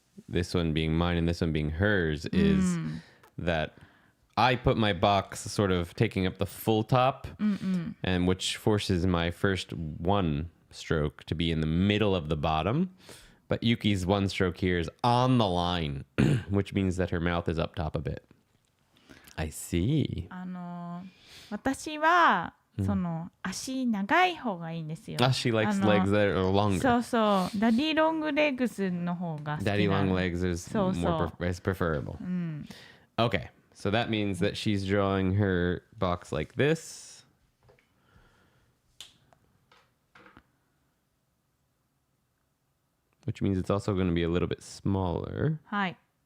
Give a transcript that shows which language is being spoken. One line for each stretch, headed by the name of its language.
English: this one being mine and this one being hers is that I put my box sort of taking up the full top, and which forces my first one stroke to be in the middle of the bottom. But Yuki's one stroke here is on the line, which means that her mouth is up top a bit. I see.
Japanese: 私はその足長い方がいいんですよ。
English: She likes legs that are longer.
Japanese: そうそう。ダディロングレッグスの方が好きなの。
English: Daddy long legs is So, more is preferable. Okay, so that means that she's drawing her box like this. Which means it's also going to be a little bit smaller.
Japanese: はい。